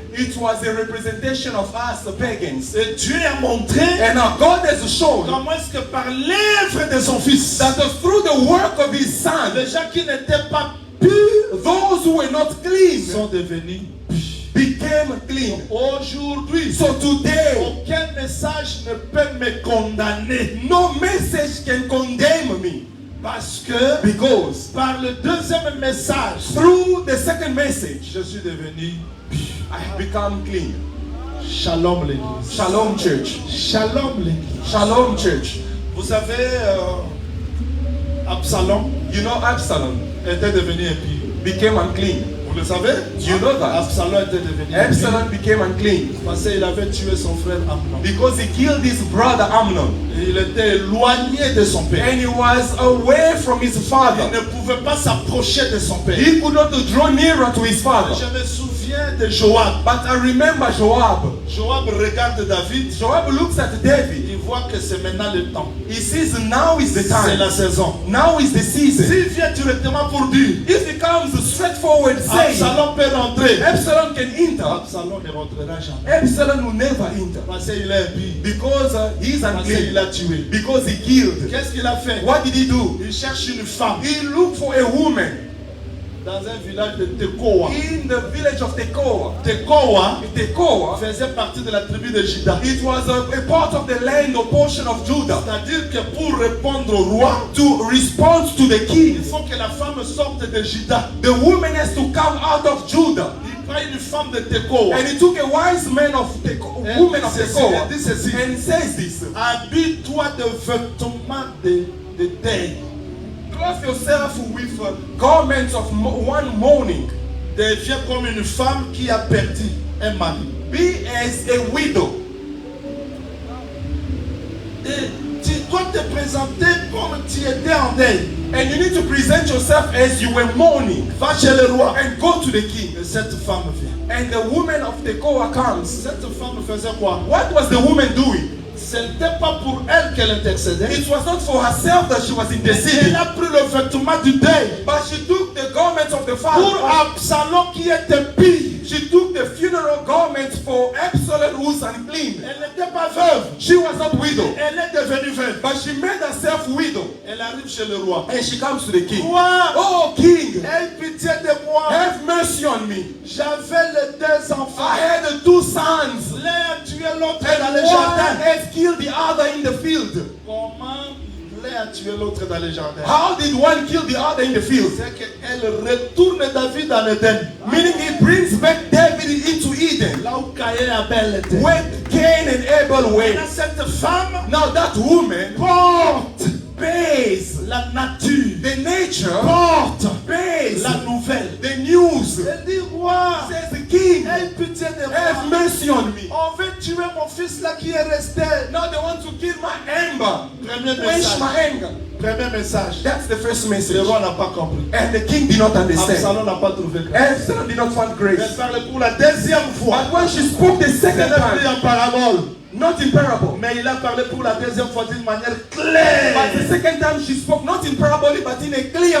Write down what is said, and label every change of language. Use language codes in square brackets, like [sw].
[en] It was a representation of us, the pagans. [fr] Et Dieu a montré [en] And now God has shown [fr] comment est-ce que par l'œuvre de son fils, [en] that through the work of his son, [fr] les gens qui n'étaient pas purs [en] those who were not clean [fr] sont devenus purs. [en] became clean. [fr] Aujourd'hui, [en] So today, [fr] aucun message ne peut me condamner [en] no message can condemn me [fr] parce que [en] because [fr] par le deuxième message, [en] through the second message, [fr] je suis devenu pur. [en] I have become clean. [fr] Shalom l'église. [en] Shalom church. [fr] Shalom l'église. [en] Shalom church. [fr] Vous savez, Absalom [en] You know Absalom [fr] était devenu impie. [en] became unclean. [fr] Vous le savez? [en] You know that? [fr] Absalom était devenu impie [en] Absalom became unclean [fr] parce qu'il avait tué son frère Amnon. [en] because he killed his brother Amnon. [fr] Et il était éloigné de son père. [en] And he was away from his [fr] Il [en] father. [fr] ne pouvait pas s'approcher de son père. [en] He could not draw nearer to his father. [fr] Je me souviens de Joab. [en] But I remember Joab. [fr] Joab regarde David. [en] Joab looks at David. [fr] Il voit que c'est maintenant le temps. [en] He says now is the [fr] C'est [en] time. [fr] la saison. [en] Now is the season. [fr] S'il vient directement pour dire, [en] If he comes straightforward saying, [fr] Absalom peut rentrer. [en] Absalom can enter, [fr] Absalom ne rentrera jamais. [en] Absalom will never enter. [fr] Parce qu'il est impie. [en] Because he's [fr] Parce qu'il a tué. [en] Because he killed. [fr] Qu'est-ce qu'il a fait? [en] What did he do? [fr] Il cherche une femme [en] He looked for a woman [fr] dans un village de Tekoa. [en] in the village of Tekoa. [fr] Tekoa [en] Tekoa, [fr] faisait partie de la tribu de Juda. [en] it was a part of the land or portion of Judah. [fr] C'est-à-dire que pour répondre au roi, [en] To respond to the [fr] il [en] king, [fr] faut que la femme sorte de Juda. [en] the woman has to come out of Judah. [fr] Il prend une femme de Tekoa. [en] And he took a wise man of Tekoa, And woman of [fr] ceci, [en] Tekoa, [fr] il dit ceci. [en] and says this: [fr] Habille-toi de vêtements de deuil. [en] clothe yourself with garments of one mourning. [fr] Deviens comme une femme qui a perdu un mari. [en] Be as a widow. [fr] Et tu dois te présenter comme tu étais en deuil. [en] And you need to present yourself as you were mourning. [fr] Va chez le roi. [en] And go to the king. [fr] Et cette femme vient. [en] And the woman of Tekoa comes. [fr] Cette femme faisait quoi? [en] What was the woman doing? [fr] C'est n'était pas pour elle qu'elle intercédait. [en] It was not for herself that she was [fr] Elle [en] interceding, [fr] a pris le vêtement du deuil [en] but she took the garments of the [fr] pour [en] father. [fr] Absalom qui était pire. [en] She took the funeral garments for Absalom who's unclean. [fr] Elle n'était pas veuve. [en] She was not widow, [fr] Elle est devenue veuve. [en] but she made herself widow. [fr] Elle arrive chez le roi. [en] And she comes to the king. [fr] Roi, [en] Oh king, [fr] aie pitié de moi. [en] have mercy on me. [fr] J'avais les deux enfants. [en] I had the 2 sons, [fr] L'un a tué l'autre [en] and [fr] dans le [en] one [fr] jardin. [en] has killed the other in the field. [fr] Comment l'un a tué l'autre dans le jardin? [en] How did one kill the other in the field? [fr] C'est qu'elle retourne David en Éden. [en] Meaning he brings back David into Eden, [fr] Là où Caïn et Abel étaient. [en] where Cain and Abel [fr] Et [en] were. [fr] là, cette femme [en] Now that woman [fr] porte [en] bears [fr] la nature, [en] the nature, [fr] porte [en] bears [fr] la nouvelle. [en] the news. [fr] Elle dit, roi, [en] Says the king, [fr] aie pitié de [en] have [fr] moi. [en] mercy on me. [fr] On veut tuer mon fils là qui est resté. [en] Now they want to kill my anger, [fr] Premier [en] quench [fr] message. [en] my anger. [fr] Premier message. [en] That's the first [fr] Le [en] message. [fr] roi n'a pas compris. [en] And the king did not understand. [fr] Absalom n'a pas trouvé grâce. [en] Absalom did not find [fr] Elle [en] grace. [fr] parle pour la deuxième fois. [en] But when she spoke the [fr] Elle [en] second [fr] a pris [en] time, [fr] en parabole. [en] not in parable, [fr] Mais il a parlé pour la deuxième fois d'une manière [en] but [fr] claire. [en] the second time she spoke not in parable but in a clear